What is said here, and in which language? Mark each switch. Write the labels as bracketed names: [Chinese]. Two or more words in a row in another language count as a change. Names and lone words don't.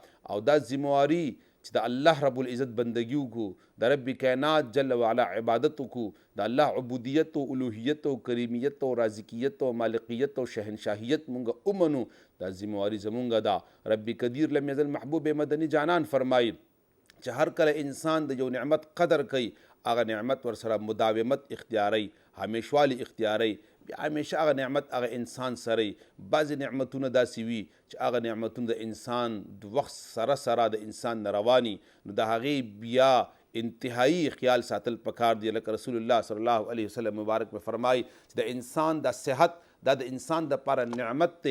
[Pashto] او دا ذمواري چې د الله [Arabic] رب العزت [Pashto] بندگی وکړو، د رب کائنات [Arabic] جل وعلا [Pashto] عبادت وکړو، د الله عبودیت او الوهیت او کریمیت او رازقیت او مالکیت او شهنشاهیت مونږ ومنو، دا ذمواري زمونږ ده. [Arabic] رب قدیر لم یزل [Pashto] محبوب مدني جانان فرمایي چې هر کله انسان د یو نعمت قدر کوي، هغه نعمت ورسره مداومت اختیاری، همیشوالی اختیاری، بیا همیشه هغه نعمت هغه انسان سره. بعضې نعمتونه داسې وي چې هغه نعمتونه د انسان د وخت سره سره د انسان نه رواني، نو د هغې بیا انتهایی خیال ساتل پکار دی. لکه رسول الله [Arabic] صلی الله علیه وسلم [Pashto] مبارک به فرمایي چې د انسان دا صحت دا د انسان دپاره نعمت دی.